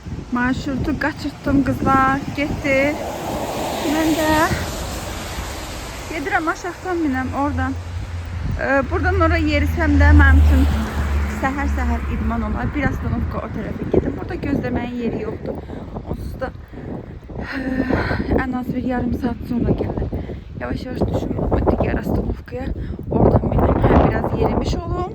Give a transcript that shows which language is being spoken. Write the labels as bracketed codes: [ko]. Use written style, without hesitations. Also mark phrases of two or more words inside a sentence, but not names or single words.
[tr] Marşrutu kaçırttım kızlar. Gitti. Ben de [az] gedirəm aşağıdan minəm oradan. Buradan oraya yerisəm də mənim üçün səhər idman olar. Bir astanovka o tərəfə gedib. Orada gözləməyin yeri yoxdur. [tr] Onsuz da en az bir yarım saat sonra gelir. Yavaş yavaş düşünüyorum o diğer astanovkaya. [az] Oradan minəm. Hem biraz yerimiş olum.